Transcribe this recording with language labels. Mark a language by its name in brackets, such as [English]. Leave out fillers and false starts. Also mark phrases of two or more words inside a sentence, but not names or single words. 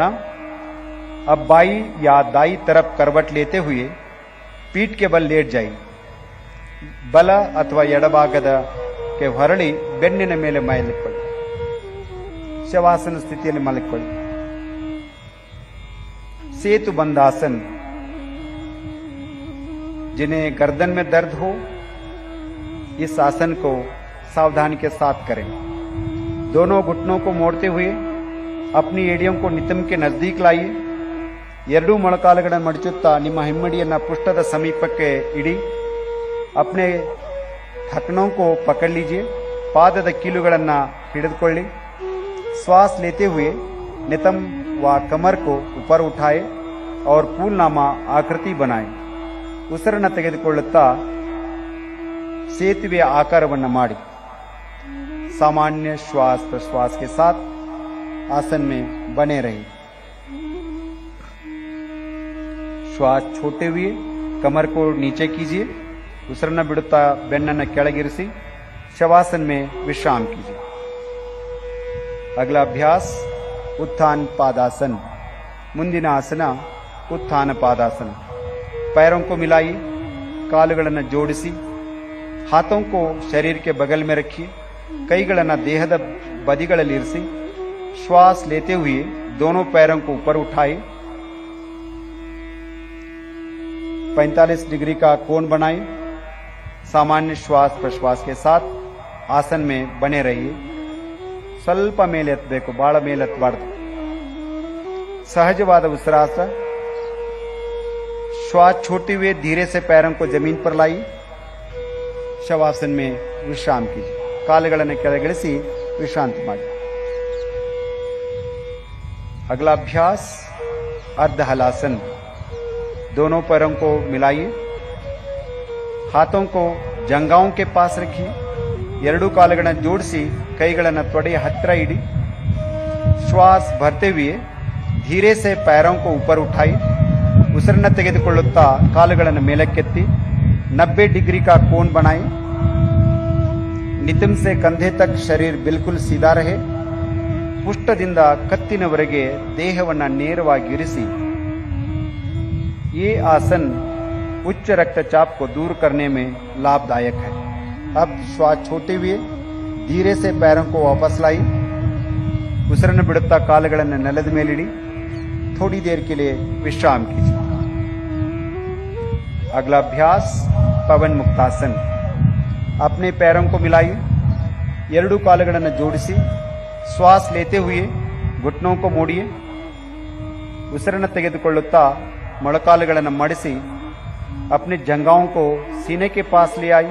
[Hindi] अब बाई या दाई तरफ करवट लेते हुए पीठ के बल लेट जाइए. [Kannada] ಬಲ ಅಥವಾ ಎಡಭಾಗದಕ್ಕೆ ಹೊರಳಿ ಬೆನ್ನಿನ ಮೇಲೆ ಮಲಗಿಕೊಳ್ಳಿ. ಶವಾಸನ ಸ್ಥಿತಿಯಲ್ಲಿ ಮಲಗಿಕೊಳ್ಳಿ. [Hindi] सेतु बंधासन. जिन्हें गर्दन में दर्द हो इस आसन को सावधानी के साथ करें. दोनों घुटनों को मोड़ते हुए अपनी एड़ियों को नितंब के नजदीक लाइए. [Kannada] ಎರಡೂ ಮೊಳಕಾಲುಗಳನ್ನು ಮಡಚುತ್ತಾ ನಿಮ್ಮ ಹಿಮ್ಮಡಿಯನ್ನು ಪೃಷ್ಠದ ಸಮೀಪಕ್ಕೆ ಇಡಿ. [Hindi] अपने ढक्कनों को पकड़ लीजिए, [Kannada] ಪಾದದ ಕೀಲುಗಳನ್ನು ಹಿಡಿದುಕೊಳ್ಳಿ, [Hindi] श्वास लेते हुए नितंब व कमर को ऊपर उठाए और फूलनामा आकृति बनाए. [Kannada] ಉಸಿರನ್ನು ತೆಗೆದುಕೊಳ್ಳುತ್ತಾ ಸೇತುವೆಯ ಆಕಾರವನ್ನು ಮಾಡಿ. [Hindi] सामान्य श्वास प्रश्वास के साथ आसन में बने रहे. श्वास छोड़ते हुए कमर को नीचे कीजिए, [Kannada] ಉಸಿರನ್ನು ಬಿಡುತ್ತಾ ಬೆನ್ನನ್ನು ಕೆಳಗಿರಿಸಿ [Hindi] शवासन में विश्राम कीजिए. अगला अभ्यास उत्थान पादासन. [Kannada] ಮುಂದಿನ ಆಸನ उत्थान पादासन. [Hindi] पैरों को मिलाइए, [Kannada] ಕಾಲುಗಳನ್ನು ಜೋಡಿಸಿ, [Hindi] हाथों को शरीर के बगल में रखिए, [Kannada] ಕೈಗಳನ್ನು ದೇಹದ ಬದಿಗಳಲ್ಲಿ ಇರಿಸಿ, [Hindi] श्वास लेते हुए दोनों पैरों को ऊपर उठाए, 45 डिग्री का कोण बनाए. सामान्य श्वास प्रश्वास के साथ आसन में बने रहिए. [Kannada] ಸ್ವಲ್ಪ ಮೇಲೆ ಎತ್ತಬೇಕು, ಬಹಳ ಮೇಲೆ ಎತ್ತಬಾರದು. ಸಹಜವಾದ ಉಸಿರಾಸ. [Hindi] श्वास छोड़ते हुए धीरे से पैरों को जमीन पर लाइए, शवासन में विश्राम कीजिए. [Kannada] ಕಾಲುಗಳನ್ನು ಕೆಳಗಿಳಿಸಿ ವಿಶ್ರಾಂತಿ ಮಾಡಿ. [Hindi] अगला अभ्यास अर्ध हलासन. दोनों पैरों को मिलाइए, हाथों को जंघाओं के पास रखिए, [Kannada] ಎರಡೂ ಕಾಲುಗಳನ್ನು ಜೋಡಿಸಿ ಕೈಗಳನ್ನು ತೊಡೆಯ ಹತ್ತಿರ ಇಡಿ. [Hindi] श्वास भरते हुए धीरे से पैरों को ऊपर उठाई. [Kannada] ಉಸಿರನ್ನು ತೆಗೆದುಕೊಳ್ಳುತ್ತಾ ಕಾಲುಗಳನ್ನು ಮೇಲಕ್ಕೆತ್ತಿ [Hindi] 90 डिग्री का कोण बनाए. नितंब से कंधे तक शरीर बिल्कुल सीधा रहे. [Kannada] ಪುಷ್ಟದಿಂದ ಕತ್ತಿನವರೆಗೆ ದೇಹವನ್ನು ನೇರವಾಗಿ ಇರಿಸಿ. [Hindi] ये आसन उच्च रक्तचाप को दूर करने में लाभदायक है. अब श्वास छोड़ते हुए धीरे से पैरों को वापस लाई. [Kannada] ಉಸಿರನ್ನು ಬಿಡುತ್ತಾ ಕಾಲುಗಳನ್ನು ನೆಲದ ಮೇಲಿಡಿ. [Hindi] थोड़ी देर के लिए विश्राम कीजिए. अगला अभ्यास पवन मुक्तासन. अपने पैरों को मिलाइए, [Kannada] ಎರಡೂ ಕಾಲುಗಳನ್ನು ಜೋಡಿಸಿ [Hindi] श्वास लेते हुए घुटनों को मोड़िए. [Kannada] ಉಸಿರನ್ನು ತೆಗೆದುಕೊಳ್ಳುತ್ತಾ ಮೊಳಕಾಲುಗಳನ್ನು ಮಡಿಸಿ [Hindi] अपने जंघाओं को सीने के पास ले आई.